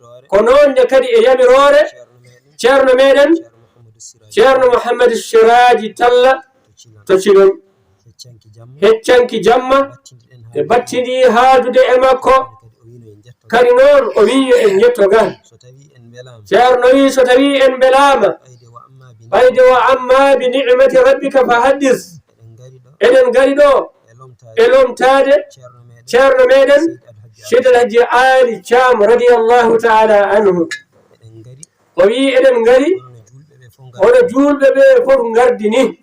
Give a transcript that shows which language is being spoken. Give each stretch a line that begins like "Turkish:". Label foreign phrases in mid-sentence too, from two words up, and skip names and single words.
Fula: Ko noon ne kadi e yamiroore ceerno meɗen, ceerno Mouhamadou Siraji Talla to Cilon. heccanki jamma, ɓe battindi haaldude e makko. Kadi noon, o wi yo en njetto ngal. Ceerno wi, so tawi en mbelaama, ɓayde
Arabic: wa amma bi ni'mati rabbika fa haddis.
Fula: Eɗen ngari ɗo e lomtaade ceerno meɗen Seydi Alhaji Ali Thiam
Arabic: radiyallahu ta'ala anhu.
Fula: O wii, "Eɗen ngari, hono julɓe ɓe fof ngardi ni.